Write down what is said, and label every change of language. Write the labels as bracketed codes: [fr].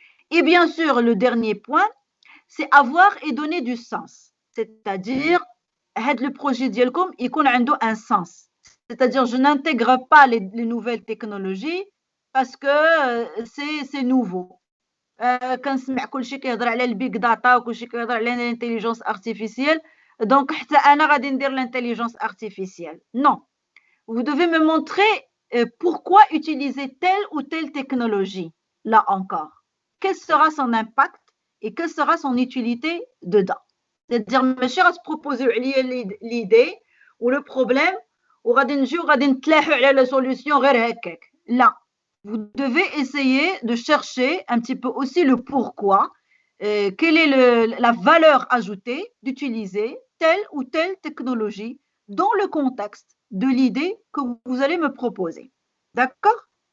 [fr] Et bien sûr, le dernier point, c'est avoir et donner du sens. C'est-à-dire, le projet d'Yelcom, il a un sens. C'est-à-dire, je n'intègre pas les nouvelles technologies parce que c'est nouveau. [ar] كنسمع كلشي كيهضر على البيج داتا وكلشي كيهضر على الانتيليجنس ارتيفيسيال دونك حتى انا غادي ندير l'intelligence artificielle. [fr] Non, vous devez me montrer pourquoi utiliser telle ou telle technologie là encore. Quel sera son impact et quelle sera son utilité dedans. C'est-à-dire [ar] ماشي غتبروبوزيو عليا [fr] l'idée ou le problème [ar] وغادي نجيو غادي نتلاحوا على [fr] la solution [ar] غير هكاك. لا. [fr] Vous devez essayer de chercher un petit peu aussi le pourquoi, quelle est la valeur ajoutée d'utiliser telle ou telle technologie dans le contexte de l'idée que vous allez me proposer. D'accord?